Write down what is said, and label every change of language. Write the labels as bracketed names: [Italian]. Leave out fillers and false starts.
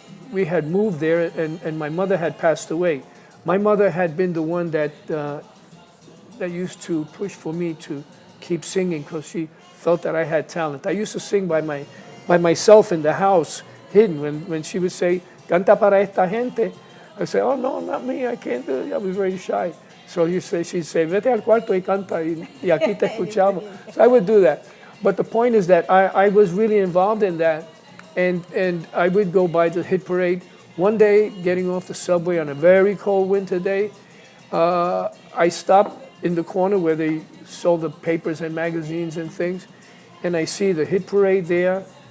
[English] We had moved there, and my mother had passed away. My mother had been the one that used to push for me to keep singing because she felt that I had talent. I used to sing by myself in the house, hidden. When she would say, [Spanish] "Canta para esta gente," [English] I say, "Oh no, not me, I can't do it." I was very shy. So she'd say, [Spanish] "Vete al cuarto y canta, y aquí te escuchamos." [English] So I would do that. But the point is that I was really involved in that, and I would go by the Hit Parade. One day, getting off the subway on a very cold winter day, I stopped in the corner where they sold the papers and magazines and things, and I see the Hit Parade there.